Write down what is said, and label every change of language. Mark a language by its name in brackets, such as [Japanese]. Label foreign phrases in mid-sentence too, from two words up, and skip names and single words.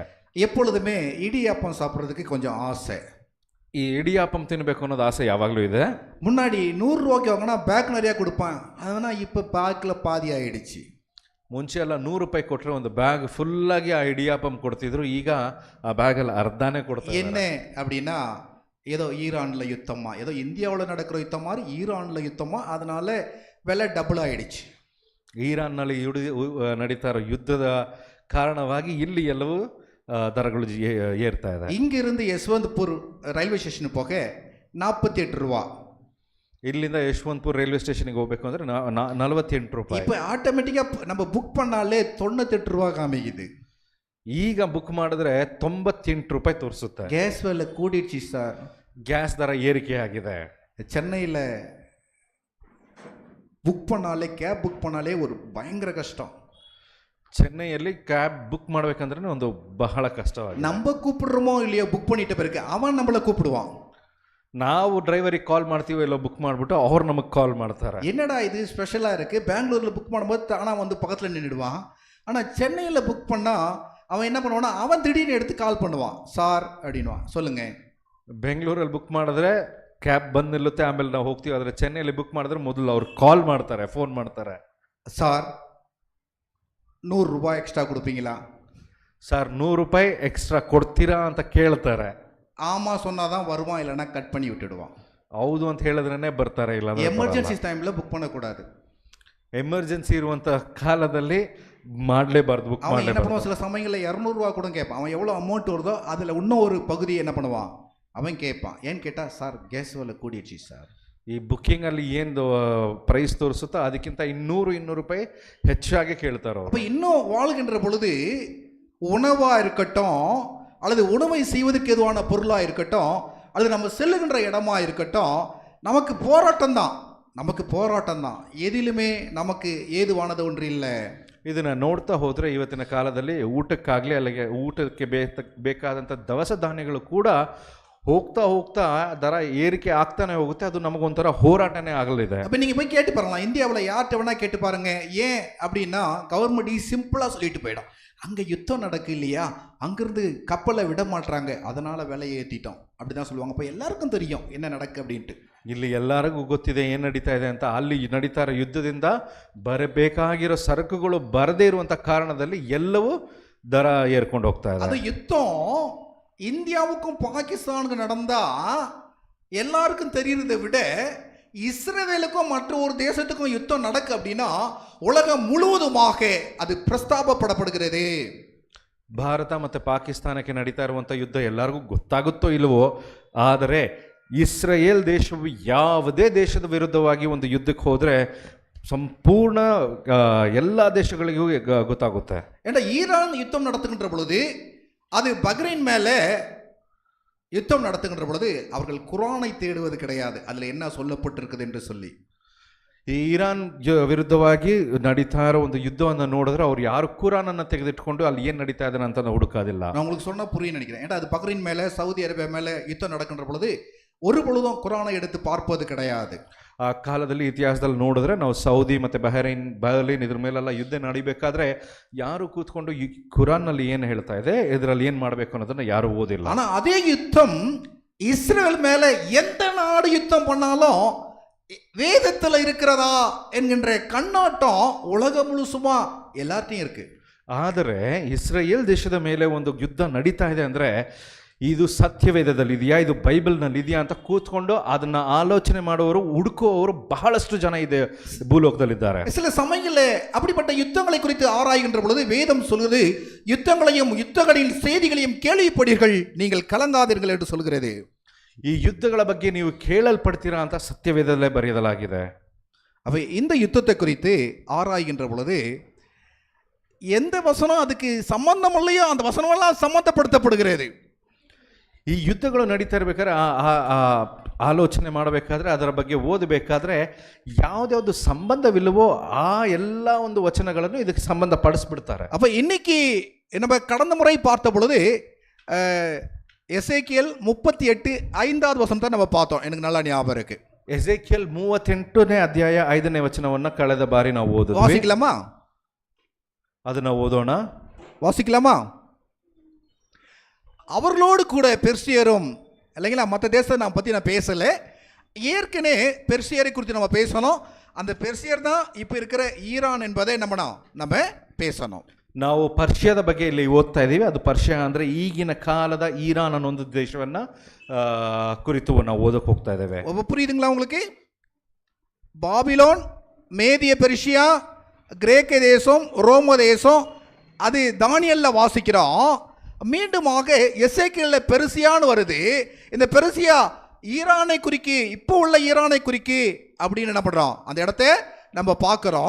[Tamil] எப்பொழுதுமே இடியாப்பம் சாப்பிட்றதுக்கு கொஞ்சம் ஆசை. [Kannada] ಈ ಇಡಿಯಾಪಂ ತಿನ್ನಬೇಕು ಅನ್ನೋದು ಆಸೆ ಯಾವಾಗಲೂ ಇದೆ. [Tamil] முன்னாடி 100 ரூபாய்க்கு வாங்கினா பேக் நிறையா கொடுப்பான், அதனால் இப்போ பேக்கில் பாதி ஆகிடுச்சு. [Kannada] ಮುಂಚೆ ಎಲ್ಲ 100 ರೂಪಾಯಿ ಕೊಟ್ಟರೆ ಒಂದು [English] bag full [Kannada] ಆ ಇಡಿಯಾಪಂ ಕೊಡ್ತಿದ್ರು, ಈಗ ಆ ಬ್ಯಾಗಲ್ಲಿ ಅರ್ಧನೇ ಕೊಡ್ತಾರೆ. [Tamil] என்ன அப்படின்னா, ஏதோ ஈரானில் யுத்தமா, ஏதோ இந்தியாவில் நடக்கிற யுத்தம் மாதிரி ஈரானில் யுத்தமா, அதனால விலை டபுள் ஆகிடுச்சு. [Kannada] ಈರಾನ್ನಲ್ಲಿ ನಡೀತಾ ಇರೋ ಯುದ್ಧದ ಕಾರಣವಾಗಿ ಇಲ್ಲಿ ಎಲ್ಲವೂ ದರಗಳು ಏರ್ತಾ ಇದೆ. [Tamil] இங்கிருந்து யஸ்வந்த்பூர் [English] railway station [Tamil] போக 48 ரூபா. [Kannada] ಇಲ್ಲಿಂದ ಯಶವಂತಪುರ [English] railway station [Kannada] ಹೋಗಬೇಕು ಅಂದರೆ 48 ರೂಪಾಯಿ. [Tamil] இப்போ ஆட்டோமேட்டிக்காக நம்ம புக் பண்ணாலே 98 ரூபா காமிக்குது. [Kannada] ಈಗ ಬುಕ್ ಮಾಡಿದ್ರೆ 98 ರೂಪಾಯಿ ತೋರಿಸುತ್ತೆ. [Tamil] கேஸ் விலை கூடிடுச்சு சார். [Kannada] ಗ್ಯಾಸ್ ದರ ಏರಿಕೆ ಆಗಿದೆ. [Tamil] சென்னையில் புக் பண்ணாலே, [English] cab book [Tamil] பண்ணாலே ஒரு பயங்கர கஷ்டம். [Kannada] ಚೆನ್ನೈಯಲ್ಲಿ [English] cab book [Kannada] ಮಾಡಬೇಕಂದ್ರೆ ಒಂದು ಬಹಳ ಕಷ್ಟವಾಗಿದೆ. [Tamil] நம்ம கூப்பிடுறோமோ இல்லையோ, புக் பண்ணிட்ட பிறகு அவன் நம்மளை கூப்பிடுவான். [Kannada] ನಾವು ಡ್ರೈವರಿಗೆ ಕಾಲ್ ಮಾಡ್ತೀವಿ, ಎಲ್ಲ ಬುಕ್ ಮಾಡಿಬಿಟ್ಟು ಅವ್ರು ನಮಗೆ ಕಾಲ್ ಮಾಡ್ತಾರೆ. [Tamil] என்னடா இது ஸ்பெஷலாக இருக்குது, பெங்களூரில் புக் பண்ணும்போது தானாக வந்து பக்கத்தில் நின்றுடுவான். ஆனால் சென்னையில் புக் பண்ணால் அவன் என்ன பண்ணுவான்னா, அவன் திடீர்னு எடுத்து கால் பண்ணுவான், சார் அப்படின்வான், சொல்லுங்க. [Kannada] ಬೆಂಗಳೂರಲ್ಲಿ ಬುಕ್ ಮಾಡಿದ್ರೆ ಕ್ಯಾಬ್ ಬಂದು ನಿಲ್ಲುತ್ತೆ, ಆಮೇಲೆ ನಾವು ಹೋಗ್ತೀವಿ. ಆದರೆ ಚೆನ್ನೈಯಲ್ಲಿ ಬುಕ್ ಮಾಡಿದ್ರೆ ಮೊದಲು ಅವ್ರು ಕಾಲ್ ಮಾಡ್ತಾರೆ, ಫೋನ್ ಮಾಡ್ತಾರೆ. [Tamil] சார் 100 ரூபாய் எக்ஸ்ட்ரா கொடுப்பீங்களா? [Kannada] ಸರ್ 100 ರೂಪಾಯಿ ಎಕ್ಸ್ಟ್ರಾ ಕೊಡ್ತೀರಾ ಅಂತ ಕೇಳ್ತಾರೆ. [Tamil] ஆமாம் சொன்னால் தான் வருவான், இல்லைன்னா கட் பண்ணி விட்டுடுவான். [Kannada] ಹೌದು ಅಂತ ಹೇಳಿದ್ರೇ ಬರ್ತಾರೆ, ಇಲ್ಲ [English] emergency time [Tamil] புக் பண்ணக்கூடாது. [Kannada] ಎಮರ್ಜೆನ್ಸಿ ಇರುವಂಥ ಕಾಲದಲ್ಲಿ ಮಾಡಲೇಬಾರ್ದು, ಬುಕ್ [Tamil] அவன் என்ன [Kannada] ಮಾಡಲೇಬಾರ್ದು. [Tamil] பண்ணுவான், சில சமயங்களில் 200 ரூபா கூட கேட்பான். அவன் எவ்வளோ அமௌண்ட் வருதோ அதில் இன்னும் ஒரு பகுதியை என்ன பண்ணுவான், அவன் கேட்பான். ஏன்னு கேட்டால், சார் கேஸ் விலை கூடிடுச்சு சார். [Kannada] ಈ ಬುಕ್ಕಿಂಗಲ್ಲಿ ಏನು ಪ್ರೈಸ್ ತೋರಿಸುತ್ತೋ ಅದಕ್ಕಿಂತ 200 ರೂಪಾಯಿ ಹೆಚ್ಚಾಗಿ ಕೇಳ್ತಾರೋ. [Tamil] அப்போ இன்னும் வாழ்கின்ற பொழுது உணவாக இருக்கட்டும், அல்லது உணவை செய்வதற்கு எதுவான பொருளாக இருக்கட்டும், அல்லது நம்ம செல்லுகின்ற இடமா இருக்கட்டும், நமக்கு போராட்டம் தான். நமக்கு போராட்டம் தான். எதிலுமே நமக்கு ஏதுவானது ஒன்று இல்லை. [Kannada] ಇದನ್ನ ನೋಡ್ತಾ ಹೋದ್ರೆ ಇವತ್ತಿನ ಕಾಲದಲ್ಲಿ ಊಟಕ್ಕಾಗಲಿ ಅಲ್ಲಿಗೆ ಊಟಕ್ಕೆ ಬೇಕಾದಂಥ ದವಸ ಧಾನ್ಯಗಳು ಕೂಡ ಹೋಗ್ತಾ ಹೋಗ್ತಾ ದರ ஏறிக்கை ಆಗ್ತಾನೆ ಹೋಗುತ್ತೆ. ಅದು ನಮಗೊಂಥರ ಹೋರಾಟನೇ ಆಗಲಿದೆ. [Tamil] அப்போ நீங்கள் போய் கேட்டு பாருங்களா, இந்தியாவில் யார்கிட்ட வேணா கேட்டு பாருங்க. ஏன் அப்படின்னா [English] government simple [Tamil] சொல்லிட்டு போயிடும், அங்கே யுத்தம் நடக்கு இல்லையா, அங்கேருந்து கப்பலை விட மாட்டுறாங்க, அதனால விலையை ஏற்றிட்டோம் அப்படி தான் சொல்லுவாங்க. அப்போ எல்லாருக்கும் தெரியும் என்ன நடக்கு அப்படின்ட்டு. [Kannada] ಇಲ್ಲಿ ಎಲ್ಲರಿಗೂ ಗೊತ್ತಿದೆ ಏನು ನಡೀತಾ ಇದೆ ಅಂತ. ಅಲ್ಲಿ ನಡೀತಾ ಇರೋ ಯುದ್ಧದಿಂದ ಬರಬೇಕಾಗಿರೋ ಸರಕುಗಳು ಬರದೇ ಇರುವಂಥ ಕಾರಣದಲ್ಲಿ ಎಲ್ಲವೂ ದರ ಏರ್ಕೊಂಡು ಹೋಗ್ತಾ ಇದೆ. ಅದು [Tamil] யுத்தம் இந்தியாவுக்கும் பாகிஸ்தானுக்கும் நடந்தா எல்லாருக்கும் தெரியறதை விட இஸ்ரேலுக்கும் மற்ற ஒரு தேசத்துக்கும் யுத்தம் நடக்கு அப்படின்னா உலகம் முழுவதுமாக அது பிரஸ்தாபப்படப்படுகிறது. [Kannada] ಭಾರತ ಮತ್ತು ಪಾಕಿಸ್ತಾನಕ್ಕೆ ನಡೀತಾ ಇರುವಂಥ ಯುದ್ಧ ಎಲ್ಲರಿಗೂ ಗೊತ್ತಾಗುತ್ತೋ ಇಲ್ಲವೋ, ಆದರೆ ಇಸ್ರೇಲ್ ದೇಶವು ಯಾವುದೇ ದೇಶದ ವಿರುದ್ಧವಾಗಿ ಒಂದು ಯುದ್ಧಕ್ಕೆ ಹೋದರೆ ಸಂಪೂರ್ಣ ಎಲ್ಲ ದೇಶಗಳಿಗೂ ಗೊತ್ತಾಗುತ್ತೆ. [Tamil] ஏன்னா ஈரான் யுத்தம் நடத்துகின்ற பொழுது அது பஹ்ரைன் மேலே யுத்தம் நடத்துகின்ற பொழுது அவர்கள் குரானை தேடுவது கிடையாது, அதில் என்ன சொல்லப்பட்டிருக்குது என்று சொல்லி. [Kannada] ಈ ಇರಾನ್ ವಿರುದ್ಧವಾಗಿ ನಡೀತಾ ಇರೋ ಒಂದು ಯುದ್ಧವನ್ನು ನೋಡಿದ್ರೆ ಅವ್ರು ಯಾರು ಕುರಾನನ್ನು ತೆಗೆದಿಟ್ಕೊಂಡು ಅಲ್ಲಿ ಏನು ನಡೀತಾ ಇದ್ದಾರೆ ಅಂತ ಹುಡುಕೋದಿಲ್ಲ. [Tamil] நான் உங்களுக்கு சொன்னால் புரிய நினைக்கிறேன். ஏன்னா அது பஹ்ரைன் மேலே சவுதி அரேபியா மேலே யுத்தம் நடக்கின்ற பொழுது ஒரு பொழுதும் குரானை எடுத்து பார்ப்பது கிடையாது. [Kannada] ಆ ಕಾಲದಲ್ಲಿ ಇತಿಹಾಸದಲ್ಲಿ ನೋಡಿದ್ರೆ ನಾವು ಸೌದಿ ಮತ್ತು ಬರ್ಲಿನ್ ಇದ್ರ ಮೇಲೆಲ್ಲ ಯುದ್ಧ ನಡಿಬೇಕಾದ್ರೆ ಯಾರು ಕೂತ್ಕೊಂಡು ಈ ಕುರಾನ್ನಲ್ಲಿ ಏನು ಹೇಳ್ತಾ ಇದೆ, ಇದರಲ್ಲಿ ಏನು ಮಾಡಬೇಕು ಅನ್ನೋದನ್ನ ಯಾರು ಓದಿಲ್ಲ. [Tamil] ஆனால் அதே யுத்தம் இஸ்ரேல் மேலே எந்த நாடு யுத்தம் பண்ணாலும் வேதத்தில் இருக்கிறதா என்கின்ற கண்ணாட்டம் உலகம் முழுசுமா எல்லார்ட்டையும் இருக்கு. [Kannada] ಆದರೆ ಇಸ್ರೇಲ್ ದೇಶದ ಮೇಲೆ ಒಂದು ಯುದ್ಧ ನಡೀತಾ ಇದೆ ಅಂದರೆ ಇದು ಸತ್ಯವೇದದಲ್ಲಿ ಇದೆಯಾ, ಇದು ಬೈಬಲ್ನಲ್ಲಿ ಇದೆಯಾ ಅಂತ ಕೂತ್ಕೊಂಡು ಅದನ್ನ ಆಲೋಚನೆ ಮಾಡುವವರು ಹುಡುಕುವವರು ಬಹಳಷ್ಟು ಜನ ಇದೆ ಭೂಲೋಕದಲ್ಲಿದ್ದಾರೆ. [Tamil] சில சமயங்களில் அப்படிப்பட்ட யுத்தங்களை குறித்து ஆராய்கின்ற பொழுது வேதம் சொல்கிறது, யுத்தங்களையும் யுத்தங்களின் செய்திகளையும் கேள்விப்படுவீர்கள், நீங்கள் கலங்காதீர்கள் என்று சொல்கிறது. [Kannada] ಈ ಯುದ್ಧಗಳ ಬಗ್ಗೆ ನೀವು ಕೇಳಲ್ಪಡ್ತೀರಾ ಅಂತ ಸತ್ಯವೇದದಲ್ಲೇ ಬರೆಯಲಾಗಿದೆ. [Tamil] அவை இந்த யுத்தத்தை குறித்து ஆராய்கின்ற பொழுது எந்த வசனம் அதுக்கு சம்பந்தம் இல்லையோ அந்த வசனமெல்லாம் சம்பந்தப்படுத்தப்படுகிறது. [Kannada] ಈ ಯುದ್ಧಗಳು ನಡೀತಾ ಇರಬೇಕಾದ್ರೆ ಆಲೋಚನೆ ಮಾಡಬೇಕಾದ್ರೆ ಅದರ ಬಗ್ಗೆ ಓದಬೇಕಾದ್ರೆ ಯಾವುದ್ಯಾವುದು ಸಂಬಂಧವಿಲ್ಲವೋ ಆ ಎಲ್ಲ ಒಂದು ವಚನಗಳನ್ನು ಇದಕ್ಕೆ ಸಂಬಂಧಪಡಿಸ್ಬಿಡ್ತಾರೆ. [Tamil] அப்போ இன்னைக்கு நம்ம கடந்த முறை பார்த்த பொழுது எசேக்கியேல் 38:5வது வசனத்தை நம்ம பார்த்தோம், எனக்கு நல்லா ஞாபகம் இருக்கு. [Kannada] ಎಸೇಕಿಯೇಲ್ 38ನೇ ಅಧ್ಯಾಯ 5ನೇ ವಚನವನ್ನು ಕಳೆದ ಬಾರಿ ನಾವು ಓದಿದ್ವಿ. [Tamil] வாசிக்கலாமா? [Kannada] ಅದನ್ನ ಓದೋಣ. [Tamil] வாசிக்கலாமா? அவர்களோடு கூட பெர்சியரும் இல்லைங்களா, மற்ற தேசத்தை நான் பற்றி நான் பேசலை, ஏற்கனவே பெர்சியரை குறித்து நம்ம பேசணும். அந்த பெர்சியர் தான் இப்போ இருக்கிற ஈரான் என்பதை நம்ம பேசணும். [Kannada] ನಾವು ಪರ್ಷಿಯಾದ ಬಗ್ಗೆ ಇಲ್ಲಿ ಓದ್ತಾ ಇದ್ದೀವಿ. ಅದು ಪರ್ಷಿಯಾ ಅಂದರೆ ಈಗಿನ ಕಾಲದ ಈರಾನ್ ಅನ್ನೋ ಒಂದು ದೇಶವನ್ನು ಕುರಿತು ನಾವು ಓದಕ್ಕೆ ಹೋಗ್ತಾ ಇದ್ದೇವೆ. [Tamil] புரியுதுங்களா உங்களுக்கு? பாபிலோன், மேதிய பெர்ஷியா, கிரேக்க தேசம், ரோம தேசம், அது தானியல்ல வாசிக்கிறோம். மீண்டுமாக எசேக்கியேல்ல பெர்சியான்னு வருது. இந்த பெர்சியா ஈரானை குறிக்கு, இப்போ உள்ள ஈரானை குறிக்கு அப்படின்னு என்ன பண்ணுறோம், அந்த இடத்த நம்ம பார்க்குறோம்.